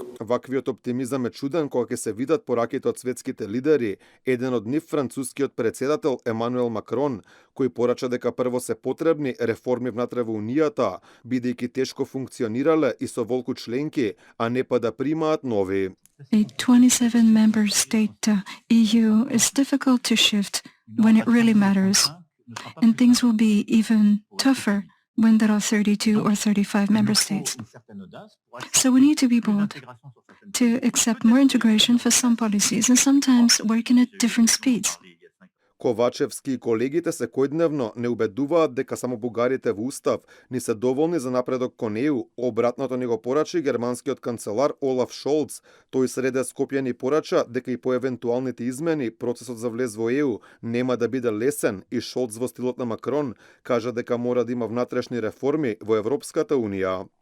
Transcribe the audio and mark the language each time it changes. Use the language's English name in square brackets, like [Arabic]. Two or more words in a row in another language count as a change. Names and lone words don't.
[Macedonian] Ваквиот оптимизам е чуден кога ќе се видат пораките од светските лидери, еден од нив францускиот председател Емануел Макрон, кој порача дека прво се потребни реформи внатре во Унијата, бидејќи тешко функционирале и со волку членки, а не па да примаат нови. [English] A 27-member state EU is difficult to shift when it really matters, and things will be even tougher when there are 32 or 35 member states. So we need to be bold, to accept more integration for some policies and sometimes working at different speeds. [Macedonian] Ковачевски и колегите секојдневно не убедуваат дека само бугарите во устав ни се доволни за напредок кон ЕУ. Обратното ни го порача германскиот канцелар Олаф Шолц. Тој среде Скопје ни порача дека и по евентуалните измени процесот за влез во ЕУ нема да биде лесен и Шолц во стилот на Макрон кажа дека мора да има внатрешни реформи во Европската Унија.